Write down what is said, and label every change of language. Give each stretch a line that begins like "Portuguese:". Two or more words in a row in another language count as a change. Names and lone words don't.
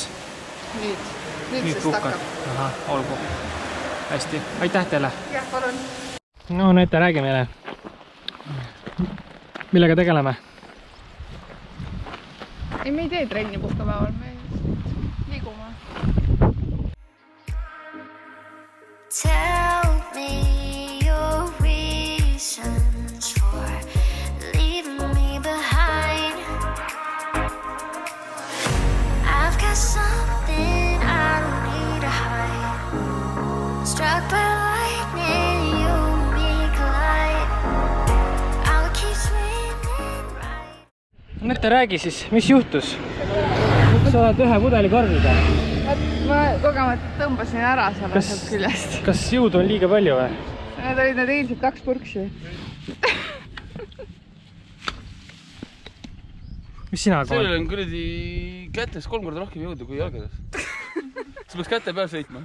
Estonian: Nüüd sest puhkad. hakkab. Aha, olgu. Hästi, aitäh teile. Jah, palun. No näete, räägi meile. Millega tegeleme? Ei, me ei tee trenni puhkepäeval, me liigume.
English: Tell me your reasons for leaving me behind. I've got something I don't need to hide. Struck by lightning, you and me collide.
Estonian: Nete, räägi siis, mis juhtus? Sa oled ühe pudeli korviga. Ma kogemata tõmbasin ära sealt küljest. Kas jõudu on liiga palju või? Need olid need eilsed 2 purksi. Mis sina arvad? Sellel on kuradi kätes 3 korda rohkem jõudu kui jalgades. Sa peaks käte peal sõitma.